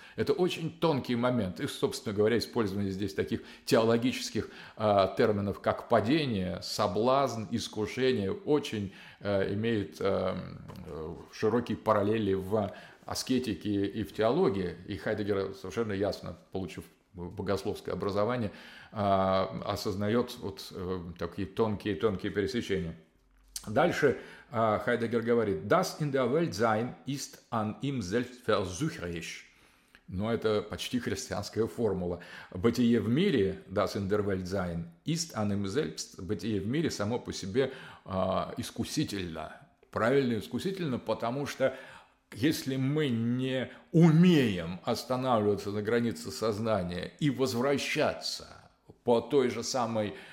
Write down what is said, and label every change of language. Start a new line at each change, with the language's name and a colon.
Russian: Это очень тонкий момент. И, собственно говоря, использование здесь таких теологических терминов, как падение, соблазн, искушение, очень имеет широкие параллели в аскетики и в теологии, и Хайдеггер совершенно ясно, получив богословское образование, осознает вот такие тонкие-тонкие пересечения. Дальше Хайдеггер говорит:
German: «Das in der Welt sein ist an ihm selbst versucherisch».
Russian: Но это почти христианская формула. Бытие в мире,
German: das in der Welt sein, ist an ihm selbst,
Russian: бытие в мире само по себе искусительно. Правильно искусительно, потому что если мы не умеем останавливаться на границе сознания и возвращаться по той же самой,